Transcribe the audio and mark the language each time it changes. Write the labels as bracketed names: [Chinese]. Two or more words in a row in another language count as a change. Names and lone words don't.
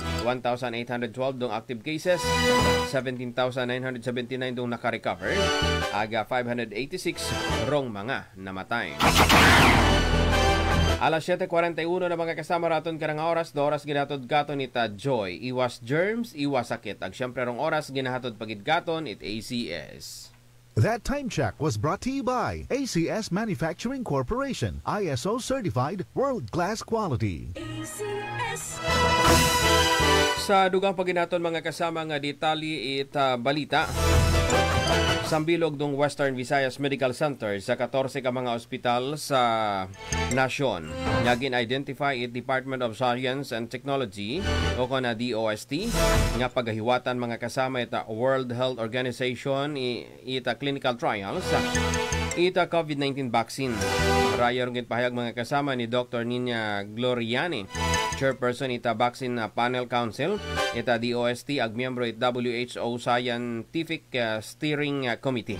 [Inonhan] 1,812 dong active cases, 17,979 dong nakarecover, aga 586 rong mga namatay. Alas 7:41 na mga kasama raton karang oras, do oras ginatod gaton ita Joy. Iwas germs, iwas sakit. Ag syempre rong oras ginahatod pagid gaton it ACS. [English] That time check was brought to you by ACS Manufacturing Corporation, ISO certified world-class quality. [Inonhan] ACS. Sa dugang paginaton mga kasama nga detali ita balita. Sambilog dong Western Visayas Medical Center sa 14 ka mga ospital sa nasyon. Nga gin-identify it Department of Science and Technology o na DOST nga pagahiwatan mga kasama ita World Health Organization ita [English] clinical trials [Inonhan] ita COVID-19 vaccine. Raya rin pahayag mga kasama ni Dr. Nina Gloriani, Chairperson ita Vaccine Panel Council, ita DOST ag miyembro it WHO Scientific Steering Committee.